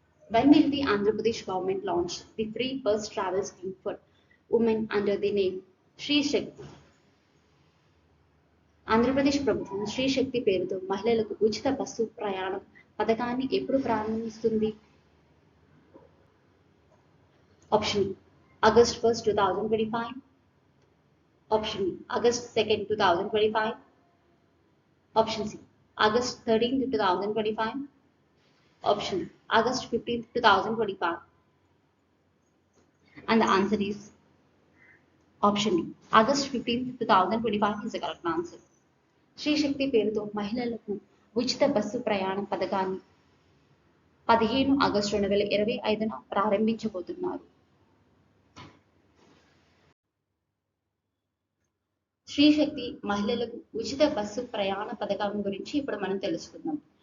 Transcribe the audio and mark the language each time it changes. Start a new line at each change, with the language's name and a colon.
English: When will the Andhra Pradesh government launch the free bus travel scheme for women under the name Shri Shakti?
Telugu: Andhra Pradesh ప్రభుత్వం శ్రీ శక్తి పేరుతో మహిళలకు ఉచిత bus ప్రయాణం పథకాన్ని ఎప్పుడు ప్రారంభిస్తుంది?
English: Option August 1, 2025, option August 2, 2025, option C August 13, 2025, option August 15, 2025. And the answer is option D. August 15, 2025 is the correct answer.
Telugu: Shri శక్తి పేరుతో మహిళలకు ఉచిత బస్సు ప్రయాణం పథకాన్ని 15 ఆగస్టు 2025న ప్రారంభించబోతున్నారు. శ్రీ శక్తి మహిళలకు ఉచిత బస్సు ప్రయాణ పథకం గురించి ఇప్పుడు మనం తెలుసుకుందాం.